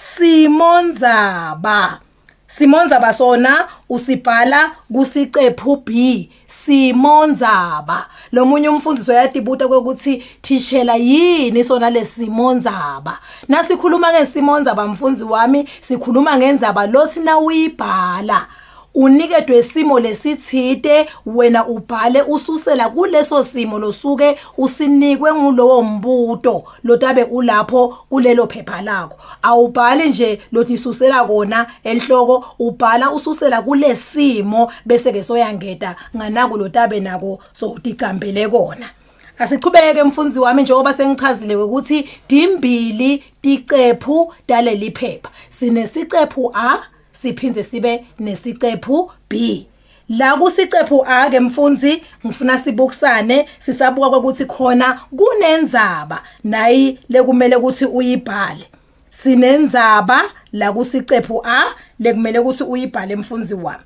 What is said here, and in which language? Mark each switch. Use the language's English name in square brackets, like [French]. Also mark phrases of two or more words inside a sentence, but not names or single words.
[Swati] simondzaba simondzaba sona usibhala kusicephu B simondzaba lo munye umfundisi uyatibuta kwekuthi thishela yini sona lesimondzaba nasikhuluma ngesimondzaba mfundisi wami sikhuluma ngendzaba losina uyibhala unikedwe isimo lesithite wena ubhale ususela kuleso simo losuke usinikwe ngulowo mbuto lotabe ulapho kulelo phepha lakho awubhali nje lothi isusela kona enhloko ubhala ususela kulesimo bese ke soyangeta nganaku lotabe nako so uticambele kona Asiqhubeke mfundzi wami njengoba sengichazile ukuthi dimbili ticephu daleli phepha. Sinesicephu A siphindze sibe nesicephu B. La kusicephu A ke mfundzi ngifuna sibukisane sisabuka ukuthi khona kunenzaba nayi lekumele ukuthi uyibhale. Sinenzaba la kusicephu A lekumele ukuthi uyibhale mfundzi wami.